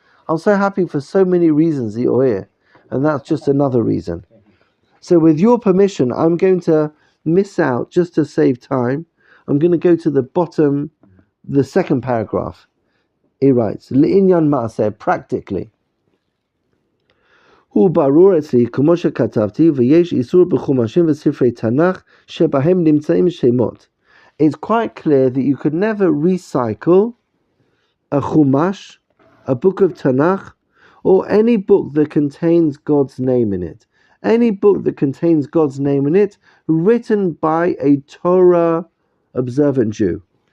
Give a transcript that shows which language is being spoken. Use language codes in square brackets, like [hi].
[en] I'm so happy for so many reasons that you're here, and that's just another reason. So with your permission, I'm going to miss out, just to save time. I'm going to go to the bottom, the second paragraph. He writes, Le'inyan Ma'aseh, practically. [he] הוא ברור אצלי, כמו שכתבתי, ויש איסור בחומשים וספרי תנ"ך שבהם נמצאים שמות. [en] It's quite clear that you could never recycle a chumash, a book of Tanakh, or any book that contains God's name in it. Any book that contains God's name in it, written by a Torah observant Jew.